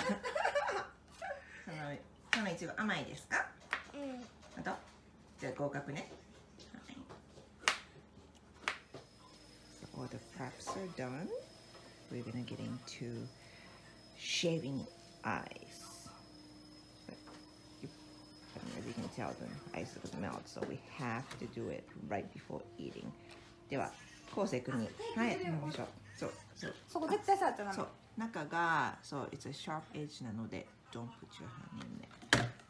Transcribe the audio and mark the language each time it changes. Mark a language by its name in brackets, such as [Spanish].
[Japanese] そのいちご甘いですか？うん。あと、じゃあ合格ね。 [English] So all the preps are done. We're gonna get into shaving ice. As you can tell, the ice is gonna melt, so we have to do it right before eating. [Japanese] では、こうせい君に、はい、やりましょう。そう、そう。そこ絶対触っちゃダメ。そう、中が、そう、 [English] it's a sharp edge [Japanese] なので、 [English] don't put your hand in there.